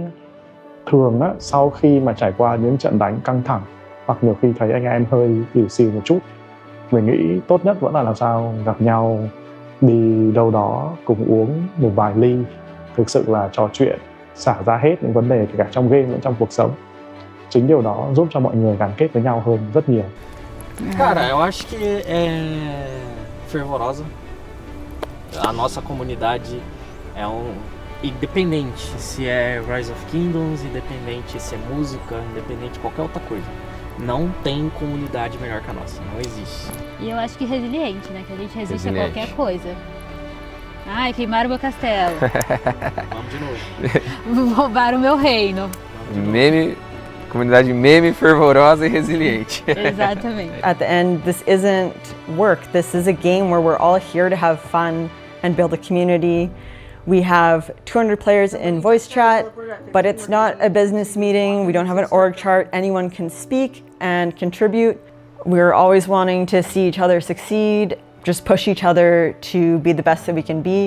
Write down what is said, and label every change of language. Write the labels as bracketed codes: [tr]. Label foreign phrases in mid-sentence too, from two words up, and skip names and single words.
[vi] Thường á, sau khi mà trải qua những trận đánh căng thẳng hoặc nhiều khi thấy anh em hơi ỉu xìu một chút, mình nghĩ tốt nhất vẫn là làm sao gặp nhau, đi đâu đó cùng uống một vài ly, thực sự là trò chuyện, xả ra hết những vấn đề kể cả trong game lẫn trong cuộc sống. Chính điều đó giúp cho mọi người gắn kết với nhau hơn rất nhiều. [pt] Cara, eu acho que é fervorosa. A nossa comunidade é independente se é Rise of Kingdoms, independente se é música, independente de qualquer outra coisa. Não tem comunidade melhor que a nossa, não existe. E eu acho que resiliente, né? Que a gente resiste Resiliente. a qualquer coisa. Ai, queimaram meu castelo. Vamos de novo. Roubaram meu reino. Comunidade meme, fervorosa e resiliente. Exatamente. [en] At the end, this isn't work. This is a game where we're all here to have fun and build a community. We have 200 players in voice chat, but it's not a business meeting. We don't have an org chart. Anyone can speak and contribute. We're always wanting to see each other succeed, just push each other to be the best that we can be.